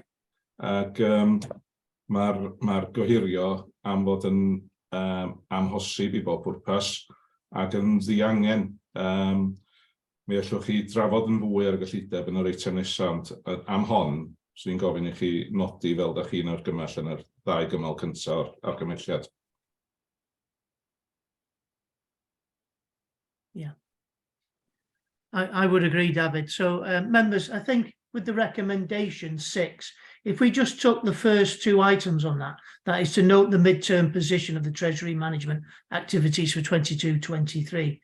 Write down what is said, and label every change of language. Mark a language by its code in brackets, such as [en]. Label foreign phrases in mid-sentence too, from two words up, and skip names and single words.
[cy] Ac mae'r gohirio am fod yn amhosib i bob pwrpas ac yn ddiangen. Mi allwch chi drafod yn fwy ar y gyllideb yn yr eitem nesaf, ond am hon, swn i'n gofyn i chi nodi fel da chi'n argymell yn yr ddau gymal cyntaf o'r argymhelliad. [en] Yeah, I would agree, David. So members, I think with the recommendation 6, if we just took the first 2 items on that, that is to note the midterm position of the Treasury management activities for 22-23.